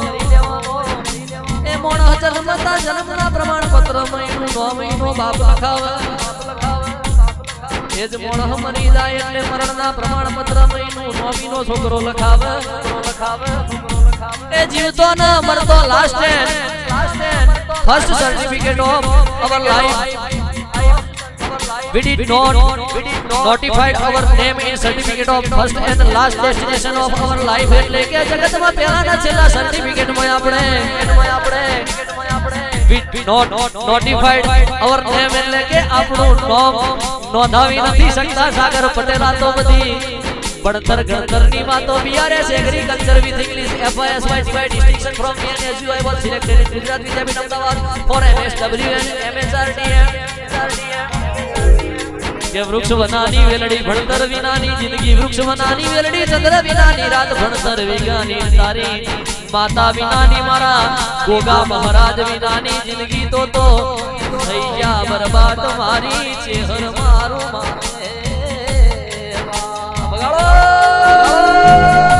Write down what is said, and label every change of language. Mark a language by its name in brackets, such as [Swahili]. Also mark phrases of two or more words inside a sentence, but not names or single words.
[Gujarati] એ મોણસ જન્મતા જન્મના પ્રમાણપત્ર મહિનું 9 મહિનો બાપ લખાવે એ જ મોણસ મરી જાય એટલે મરણના પ્રમાણપત્ર મહિનું 9 મહિનો છોકરો લખાવે એ જીવતો ના મરતો [English] last first certificate of our life we did not notified our name in certificate of first and last destination of our life [Gujarati] એટલે કે જગતમાં પહેલાના છેલ્લા સર્ટિફિકેટ માં આપણે [English] we did not notified our name [Gujarati] એટલે કે આપણું નામ નોંધાવી નથી શકતા [English] સાગર પટેલા [Gujarati] તો બધી ભણતર ગણતરની વાતો [English] BRS agriculture with English FYSY distinction from NSU I was selected in ગુજરાત વિદ્યાપીઠ અમદાવાદ for MSW and MSRDM [Gujarati] કે વૃક્ષ વનાની વેલડી ભણતર વિનાની જિંદગી વૃક્ષ વનાની વેલડી ચંદ્ર વિનાની રાત ભણતર વિનાની તારી માતા વિનાની મારા ગોગા મહારાજ વિનાની જિંદગી તો થઈ જા બરબાદ મારી ચેહર મારું મારે બગાડો